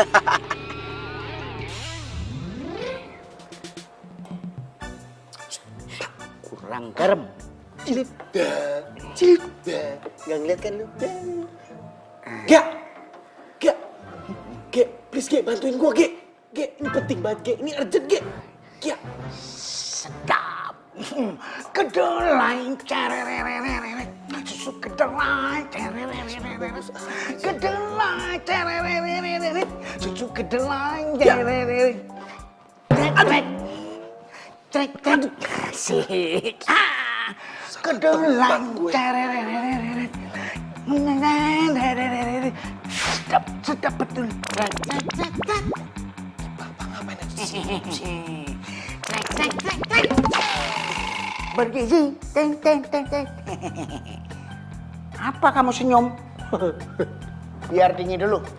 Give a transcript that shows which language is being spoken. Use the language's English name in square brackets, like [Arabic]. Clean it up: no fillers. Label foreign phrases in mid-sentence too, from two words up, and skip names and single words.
[Indonesian] Kurang garam. Cilip dah. Nggak ngeliat kan lu? Gak, please Ge, bantuin gua Ge. Ge, ini penting banget Ge, ini urgent Ge. Ge. Sedap. Kedelai cerererereret. Susu kedelai cerererereret. Kedelai cerererereret. Susu kedelai cerererereret. Trek. Asik. Kedelai cerererereret. Sedap betul. Bapak ngapain aja sih? Trek. Bergizi. Teng. Apa kamu senyum? Biar dingin dulu.